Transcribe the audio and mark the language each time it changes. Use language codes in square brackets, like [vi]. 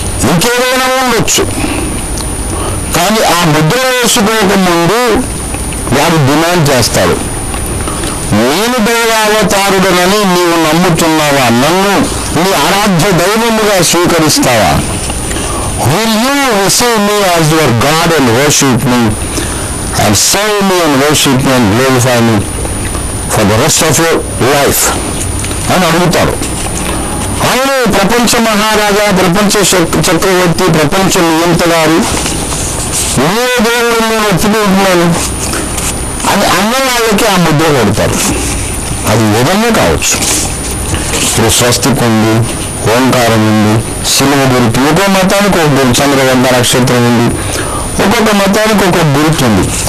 [te] ఇంకేదైనా ఉండొచ్చు, కానీ ఆ ముద్ర వేసుకోక ముందు వారు డిమాండ్ చేస్తాడు, నేను దైవావతారుడనని నీవు నమ్ముతున్నావా? నన్ను నీ ఆరాధ్య దైవముగా స్వీకరిస్తావా? [en] will you receive me as your God and worship me and serve me and worship me and glorify me for the rest of your life [te] అని అడుగుతారు. అవును, ప్రపంచ మహారాజా, ప్రపంచ చక్రవర్తి, ప్రపంచ నియంత గారు, నేనే దేవుడు, నేను ఒప్పుకుంటున్నాను అని అన్న వాళ్ళకి ఆ ముద్ర కొడతారు. అది ఏదన్నా కావచ్చు. ఇప్పుడు స్వస్తిక్ ఉంది, ఓంకారం ఉంది, శిలువ గుర్తు, ఒక్కో మతానికి ఒక గుర్తు, చంద్రవంద నక్షత్రం ఉంది, ఒక్కొక్క మతానికి ఒక్కొక్క గుర్తు ఉంది.